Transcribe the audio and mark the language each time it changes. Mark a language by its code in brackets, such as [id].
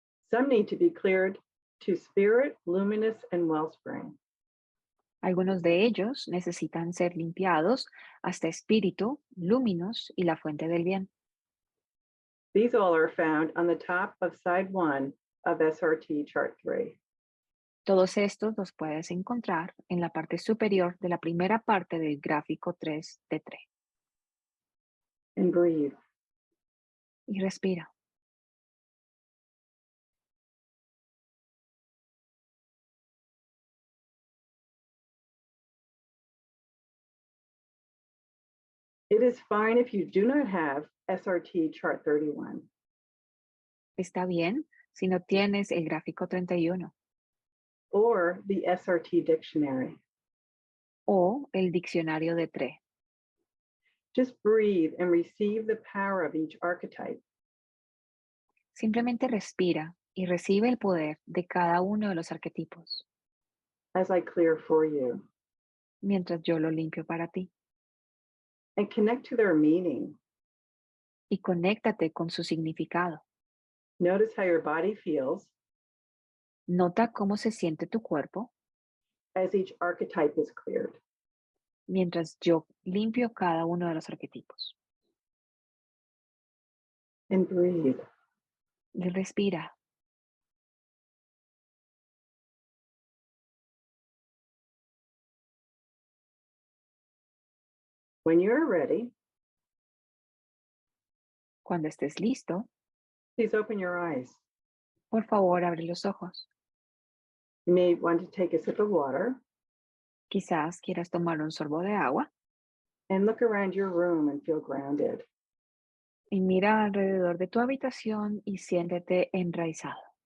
[en] Some need to be cleared to spirit, luminous, and wellspring. [es] Algunos de ellos necesitan ser limpiados hasta espíritu, lúminos y la fuente del bien. [en] These all are found on the top of side 1 of SRT chart 3. [es] Todos estos los puedes encontrar en la parte superior de la primera parte del gráfico 3 de TRE. [en] And breathe. [es] Y respira. [en] It is fine if you do not have SRT chart 31. [es] Está bien si no tienes el gráfico 31 [en] or the SRT dictionary. [es] o el diccionario de TRE. [en] Just breathe and receive the power of each archetype. [es] Simplemente respira y recibe el poder de cada uno de los arquetipos [en] as I clear for you. [es] mientras yo lo limpio para ti. [en] And connect to their meaning. [es] Y conéctate con su significado. [en] Notice how your body feels [es] Nota cómo se siente tu cuerpo [en] as each archetype is cleared. [es] mientras yo limpio cada uno de los arquetipos. [en] And breathe. [es] Y respira. [en] When you're ready, [es] Cuando estés listo, [en] please open your eyes. [es] por favor, abre los ojos. [en] You may want to take a sip of water [es] Quizás quieras tomar un sorbo de agua [en] and look around your room and feel grounded. [es] y mira alrededor de tu habitación y siéntete enraizado.